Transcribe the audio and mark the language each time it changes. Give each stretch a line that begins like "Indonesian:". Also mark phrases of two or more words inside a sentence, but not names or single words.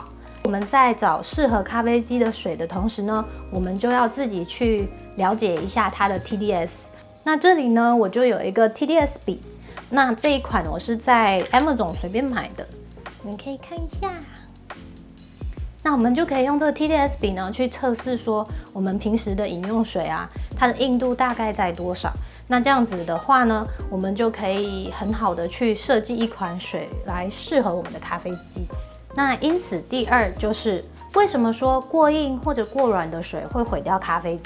Chinese: 我們在找適合咖啡機的水的同時呢，我們就要自己去了解一下它的 TDS。那這裡呢，我就有一個 TDS 筆。那這一款我是在 Amazon 隨便買的。你們可以看一下，那我們就可以用這個 TDS 筆呢去測試說我們平時的飲用水啊，它的硬度大概在多少。那這樣子的話呢，我們就可以很好的去設計一款水來適合我們的咖啡機。那因此第二就是為什麼說過硬或者過軟的水會毀掉咖啡機？